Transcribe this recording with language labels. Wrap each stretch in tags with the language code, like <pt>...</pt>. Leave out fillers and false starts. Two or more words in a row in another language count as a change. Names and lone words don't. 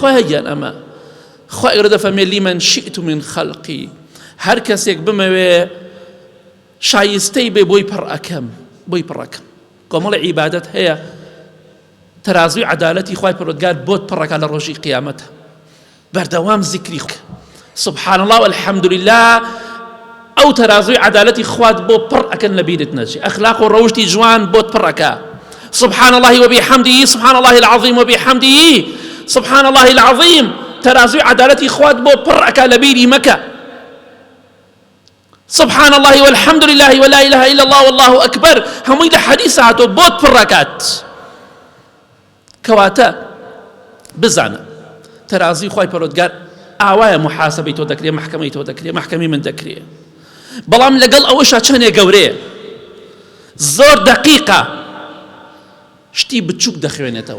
<ckb>خوایە گیان ئەمە خوای گەورە دەفەرمێ</ckb> <ar>لیمەن شئت من خەڵقی،</ar> <ckb>هەر کەسێک بمەوێ شایستەی بێ بۆی پڕ ئەکەم، بۆی پڕ ئەکەم. کۆمەڵی عیبادەت هەیە، تەرازوی عەدالەتی خوای پەروەردگار بۆت پڕەکە لە ڕۆژی قیامەتە. بەردەوام زیکری</ckb> <ar>سبحان الله والحمد لله،</ar> <ckb>ئەو تەرازوی عەدالەتی خوات بۆ پڕ ئەکەن لە بیرت نەچێ، ئەخلاق و ڕەوشتی جوان بۆت پڕەکە.</ckb> <ar>سبحان الله وبحمده، سبحان الله العظيم وبحمده، سبحان الله العظيم.</ar> <ckb>تەرازوی عەدالەتی خوات بۆ پڕ ئەکا لە بیری مەکە.</ckb> <ar>سبحان الله والحمد لله ولا إله إلا الله والله أكبر،</ar> <ckb>هەمووی لە حەدیث هاتۆ بۆت پڕەکات. کەواتە بزانە تەرازوی خوای پەروەردگار ئاوایە محاسبەی تۆ دەکرێ، محکەمەی تۆ دەکرێ، محکەمی من دەکرێ، بەڵام لەگەڵ ئەوەشە چەندێک گەورەیە، زۆر دەقیقە، شتی بچووک دەخوێنێتەوە.</ckb>